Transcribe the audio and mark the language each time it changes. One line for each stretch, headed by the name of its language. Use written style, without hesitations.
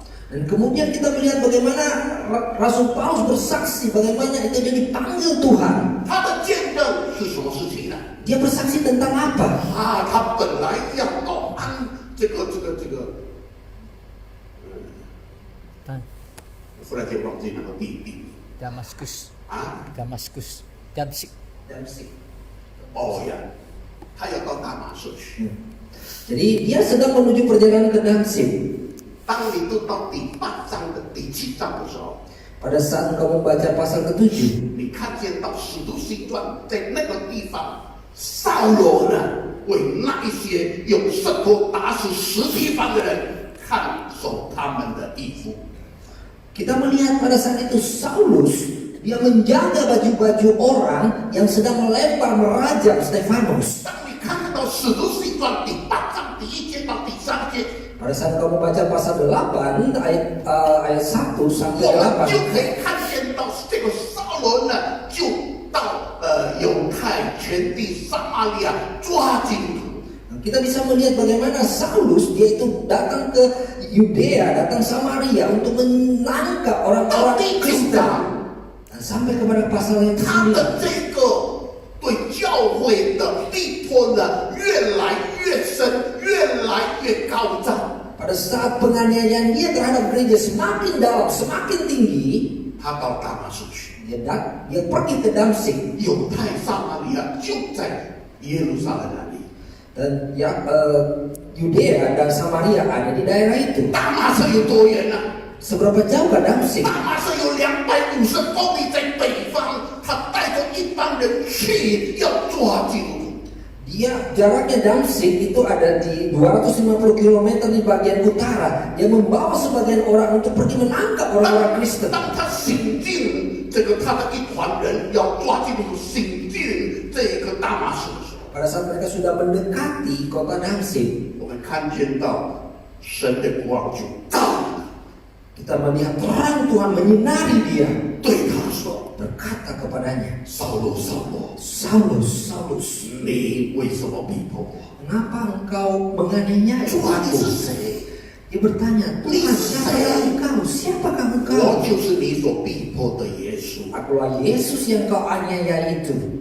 Indonesian: dan kemudian kita melihat bagaimana Rasul Paulus bersaksi bagaimana itu dia dipanggil Tuhan.
Chinese: 他的见证是什么事情呢？
Indonesian: Dia bersaksi tentang apa?
Chinese: 他本来要到这个，我忽然间忘记那个地
Indonesian: Damaskus, 啊， Damaskus, Damsik.
Chinese: 哦呀，他要到大马士去。
Indonesian: Jadi dia sedang menuju perjalanan ke Damsik.
Chinese: 当你读到第8章的第7章的时候，
Indonesian: Pada saat kau membaca pasal ke-7,
Chinese: 你看见到使徒行传在那个地方，扫罗呢为那一些用石头打死石提凡的人看守他们的衣服。
Indonesian: kita melihat pada saat itu Saulus dia menjaga baju-baju orang yang sedang melempar merajam Stefanus.
Chinese: 当你看到使徒行传第8章第1节到第3节，
Indonesian: Pada saat kamu baca pasal 8 ayat 1 sampai
Chinese: 我们就 8, 可以看见到这个扫罗呢，就到犹太全地撒玛利亚抓基督徒。
Indonesian: kita bisa melihat bagaimana Saulus dia itu datang ke Yudea, datang Samaria untuk menangkap orang-orang Kristen. Dan sampai kepada pasal yang
Chinese: 他
Indonesian: ke-9,
Chinese: 的这个对教会的逼迫呢，越来越深，越来越高涨。
Indonesian: pada saat penganiayaan dia terhadap gereja semakin dalam, semakin tinggi,
Chinese: 他到大马士去，
Indonesian: dia pergi ke Damsik.
Chinese: 犹太撒玛利亚就在耶路撒冷那里。
Indonesian: Dan Yudea dan Samaria ada di daerah itu.
Chinese: 大马士有多远呢？
Indonesian: Seberapa jauh ke Damsik?
Chinese: 大马士有250公里，在北方，他带着一帮人去要抓基督徒。
Indonesian: Dia jaraknya Damsik itu ada di 250 km di bagian utara. Dia membawa sebagian orang untuk pergi menangkap orang-orang Kristen.
Chinese: 当他行进他的一团人要抓基督徒行进这个大马士的时候，
Indonesian: Pada saat mereka sudah mendekati kota Damsik,
Chinese: 我们看见到神的光就照了，
Indonesian: kita melihat terang Tuhan menyinari dia,
Chinese: 对他说
Indonesian: berkata kepadanya,
Chinese: 扫罗，扫罗，
Indonesian: Saulus, Saulus,
Chinese: 你为什么逼迫我？
Indonesian: mengapa engkau menganiaya
Chinese: 主啊，你
Indonesian: aku?
Chinese: 是谁？
Indonesian: Dia bertanya, Tuhan, siapakah engkau? Siapakah engkau?
Chinese: 我就是你所逼迫的耶稣。
Indonesian: Akulah Yesus yang kau aniaya itu.